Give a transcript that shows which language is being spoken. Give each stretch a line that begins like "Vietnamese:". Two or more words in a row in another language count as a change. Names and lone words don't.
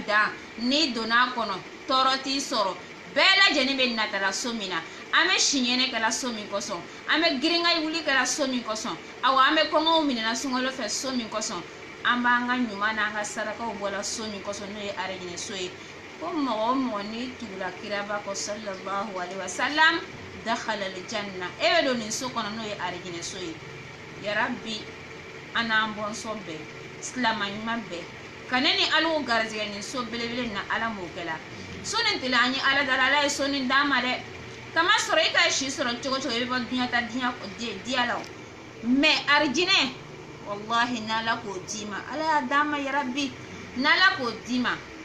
Bambara: dan n'i donna kɔnɔ tɔɔrɔ t'i sɔrɔ bɛɛ lajɛlen bɛ natala so min na an bɛ siɲɛnɛ kɛla so min kɔsɔn an bɛ girinka wuli kɛla so min kɔsɔn awa an bɛ kɔngɔw minɛna sunkalo fɛ so min kɔsɔn an b'an ka ɲuman n'an ka sarakaw bɔla so min kɔsɔn n'o ye arijinɛ so ye ko mɔgɔ o mɔgɔ n'i tugula kiraba kɔ
Arabic: صلى الله عليه وسلم دخل الجنة
Bambara: e bɛ don nin so kɔnɔ n'o ye arijinɛ so ye yarabi an n'an bɔnsɔn bɛɛ silama ɲuman bɛɛ ka ne ni alu garizɛgɛ nin so belebele na ala m'o kɛla so nin tɛ an ye ala dala ala ye so nin d'an ma dɛ kama sɔrɔ i ka si sɔrɔ cogo cogo i bɛ bɔ duɲa ta diya la o mɛ arijinɛ wallahi n'ala k'o d'i ma ala y'a d'an ma yarabi n'ala k'o d'i ma